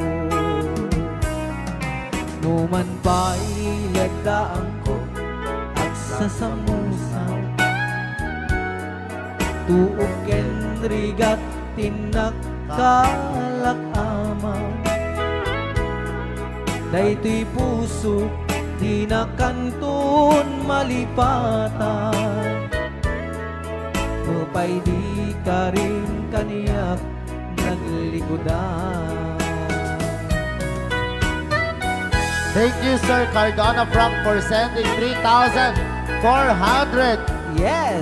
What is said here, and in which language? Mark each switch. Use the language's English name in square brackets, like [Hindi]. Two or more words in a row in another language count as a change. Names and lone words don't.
[Iloko] Numan pa'y lagdaan ko at sasamusaw, tuok ken rigat tinak kalakamaw. Daytoy puso di na kanton malipatan, mupay di ka rin kaniyak naglikodan. [English] Thank you, Sir Cardona Frank, for sending 3,400 Yes!